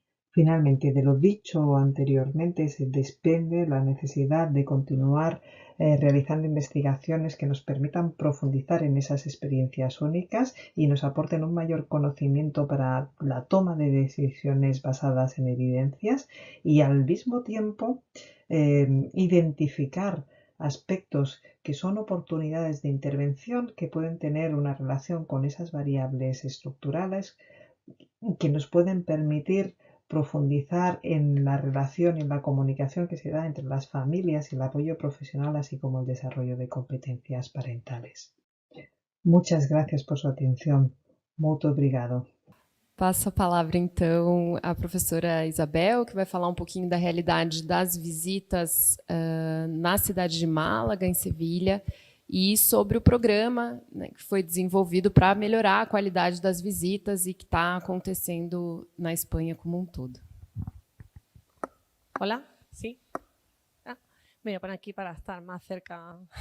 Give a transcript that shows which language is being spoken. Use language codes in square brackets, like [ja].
[es] Finalmente, de lo dicho anteriormente se desprende la necesidad de continuar realizando investigaciones que nos permitan profundizar en esas experiencias únicas y nos aporten un mayor conocimiento para la toma de decisiones basadas en evidencias y al mismo tiempo identificar aspectos que son oportunidades de intervención que pueden tener una relación con esas variables estructurales que nos pueden permitir profundizar en la relación y en la comunicación que se da entre las familias y el apoyo profesional, así como el desarrollo de competencias parentales. Muchas gracias por su atención. [pt] Muito obrigado. Passo a palavra, então, à professora Isabel, que vai falar um pouquinho da realidade das visitas na cidade de Málaga, em Sevilha, e sobre o programa, né, que foi desenvolvido para melhorar a qualidade das visitas e que está acontecendo na Espanha como um todo. [es] Hola, ¿sí? Me voy a poner aquí para estar más cerca.